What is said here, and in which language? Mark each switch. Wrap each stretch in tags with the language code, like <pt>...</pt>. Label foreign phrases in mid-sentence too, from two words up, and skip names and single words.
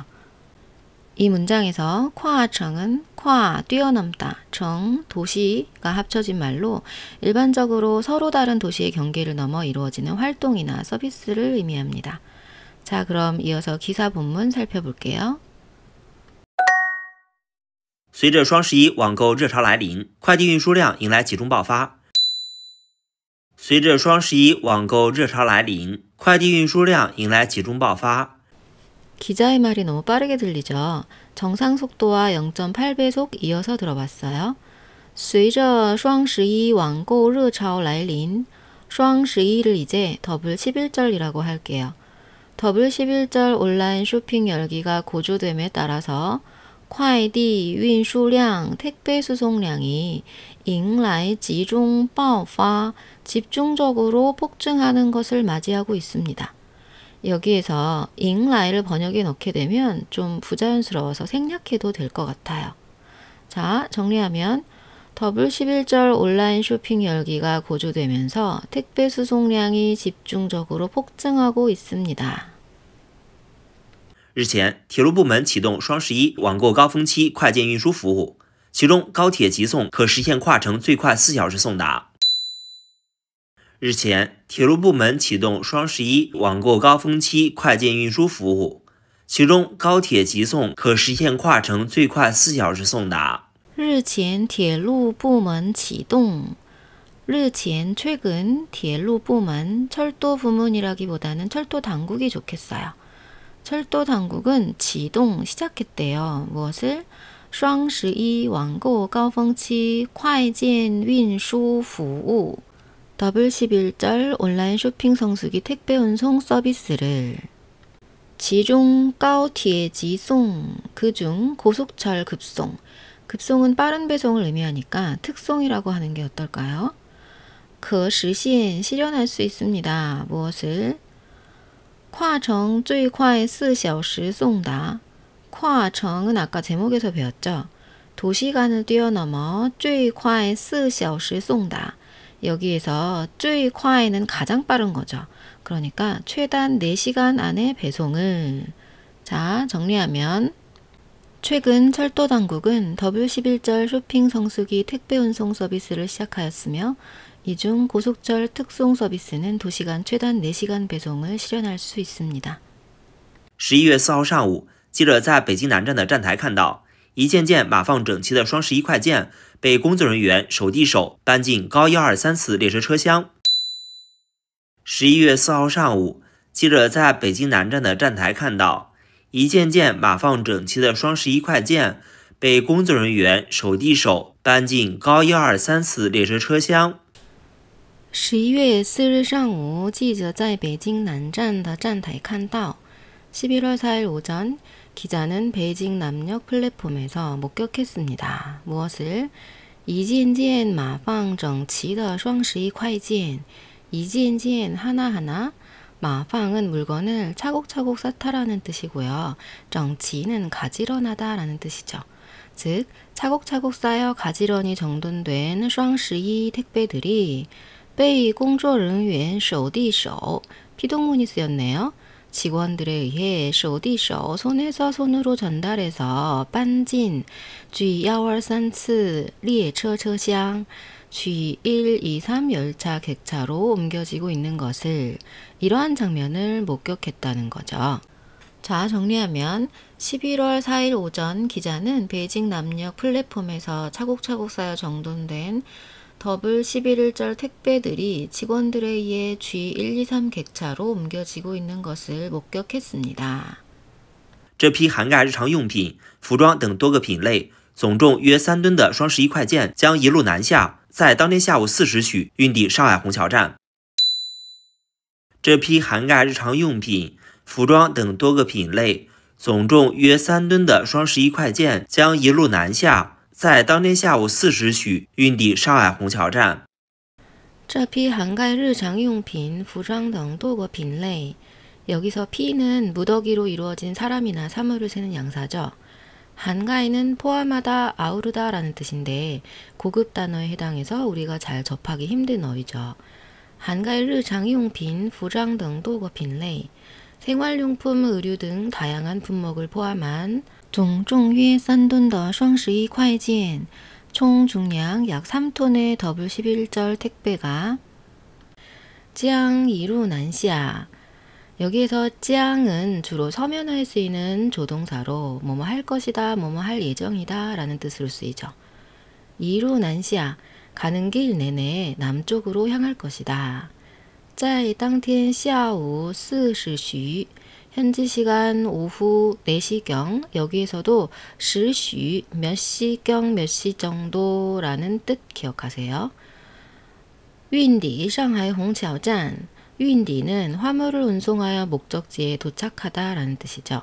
<ko>이 문장에서 跨程은 뛰어넘다, 정, 도시가 합쳐진 말로 일반적으로 서로 다른 도시의 경계를 넘어 이루어지는 활동이나 서비스를 의미합니다. 자, 그럼 이어서 기사 본문 살펴볼게요.</ko> <zh>随着双11网购热潮来临，快递运输量迎来集中爆发。随着双11网购热潮来临，快递运输量迎来集中爆发。</zh> <ko>기자의 말이 너무 빠르게 들리죠? 정상 속도와 0.8배속 이어서 들어봤어요.</ko> <zh>随着双11网购热潮来临, 双</zh> <ko>11를 이제 더블 11절이라고 할게요. 더블 11절 온라인 쇼핑 열기가 고조됨에 따라서</ko> <zh>快递运输量</zh> <ko>택배 수송량이</ko> <zh>迎来集中爆发</zh> <ko>집중적으로 폭증하는 것을 맞이하고 있습니다. 여기에서 迎来 를 번역에 넣게 되면 좀 부자연스러워서 생략해도 될 것 같아요. 자, 정리하면 더블 11절 온라인 쇼핑 열기가 고조되면서 택배 수송량이 집중적으로 폭증하고 있습니다.</ko> <zh>日前，铁路部门启动双11网购高峰期快件运输服务，其中高铁急送可实现跨程最快4小时送达。日前，铁路部门启动双11网购高峰期快件运输服务，其中高铁急送可实现跨程最快4小时送达。日前，铁路部门启动。日前, 최근, 铁路部门,</zh> <ko>철도 부문이라기보다는 철도 당국이 좋겠어요. 철도 당국은 启动, 시작했대요. 무엇을?</ko> <zh>双11网购高峰期快件运输服务.</zh> <ko>더블 11절 온라인 쇼핑 성수기 택배 운송 서비스를.</ko> <zh>지중高铁急送,</zh> <ko>그중 고속철 급송, 급송은 빠른 배송을 의미하니까 특송이라고 하는 게 어떨까요?</ko> <zh>可实现</zh> <ko>실현할 수 있습니다. 무엇을?</ko> <zh>跨程最快4小时送达.</zh> <ko>跨程은 아까 제목에서 배웠죠. 도시간을 뛰어넘어</ko> <zh>最快4小时送达.</zh> <ko>여기에서 最快 는 가장 빠른 거죠. 그러니까 최단 4시간 안에 배송을. 자, 정리하면 최근 철도 당국은 W11절 쇼핑 성수기 택배 운송 서비스를 시작하였으며 이 중 고속철 특송 서비스는 도시간 최단 4시간 배송을 실현할 수 있습니다.</ko> <zh>11 月4号上午，记者在北京南站的站台看到，一件件码放整齐的双11快件被工作人员手递手搬进高123次列车车厢。11月4号上午，记者在北京南站的站台看到，一件件码放整齐的双11快件被工作人员手递手搬进高123次列车车厢。 11月4日上午，记者在北京南站的站台看到，</zh> <ko>11월 4일 오전 기자는 베이징 남역 플랫폼에서 목격했습니다. 무엇을?</ko> <zh>一件件码放整齐的双11快件，一件件 하나하나.</zh> <ko>마팡은 물건을 차곡차곡 쌓다라는 뜻이고요. 정치는 가지런하다 라는 뜻이죠. 즉 차곡차곡 쌓여 가지런히 정돈된 双11 택배들이</ko> <zh>被工作人员手递手,</zh> <ko>피동문이 쓰였네요. 직원들에 의해 手递手, 손에서 손으로 전달해서</ko> <zh>搬进 G123次列车车厢</zh> <ko>G123 열차 객차로 옮겨지고 있는 것을, 이러한 장면을 목격했다는 거죠. 자, 정리하면 11월 4일 오전 기자는 베이징 남역 플랫폼에서 차곡차곡 쌓여 정돈된 W11절 택배들이 직원들에 의해 G123 객차로 옮겨지고 있는 것을 목격했습니다.</ko> <zh>这批涵盖日常用品、服装等多个品类，总重约3吨的双11快件将一路南下，在当天下午4时许运抵上海虹桥站。这批涵盖日常用品、服装等多个品类，总重约3吨的双11快件将一路南下，在当天下午4时许运抵上海虹桥站。这批涵盖日常用品、服装等多个品类。</zh> <ko>여기서 P는 무더기로 이루어진 사람이나 사물을 세는 양사죠. 한가에는 포함하다, 아우르다 라는 뜻인데 고급 단어에 해당해서 우리가 잘 접하기 힘든 어휘죠.</ko> <zh>한가의 日常用品, 服装등多个品类,</zh> <ko>생활용품, 의류 등 다양한 품목을 포함한</ko> <zh>总重约3吨的双11快件,</zh> <ko>총 중량 약 3톤의 W11절 택배가</ko> <zh>将一路南下.</zh> <ko>여기에서 짱은 주로 서면화에 쓰이는 조동사로 뭐뭐 할 것이다, 뭐뭐 할 예정이다 라는 뜻으로 쓰이죠.</ko> <zh>一路南下,</zh> <ko>가는 길 내내 남쪽으로 향할 것이다.</ko> <zh>在当天下午4时许,</zh> <ko>현지 시간 오후 4시경, 여기에서도 时许, 몇 시경, 몇 시 정도라는 뜻 기억하세요. 윈디, 상하이 홍차오잔, 윈디는 화물을 운송하여 목적지에 도착하다 라는 뜻이죠.</ko>